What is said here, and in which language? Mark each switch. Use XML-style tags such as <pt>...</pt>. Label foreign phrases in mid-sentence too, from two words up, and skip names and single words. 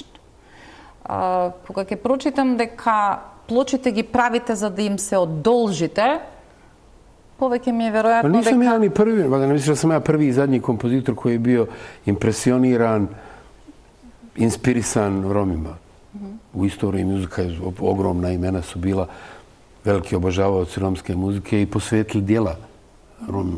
<mk>Кога ќе прочитам дека плочите ги правите за да им се одолжите, повеќе ми е веројатно дека...</mk> <bs>Nisam ja ni prvi, valjda ne misliš da sam ja prvi i zadnji kompozitor koji je bio impresioniran, inspirisan Romima. U istoriji muzika ogromna imena su bila veliki obožavaoci romske muzike i posvetili dijela Romima.</bs>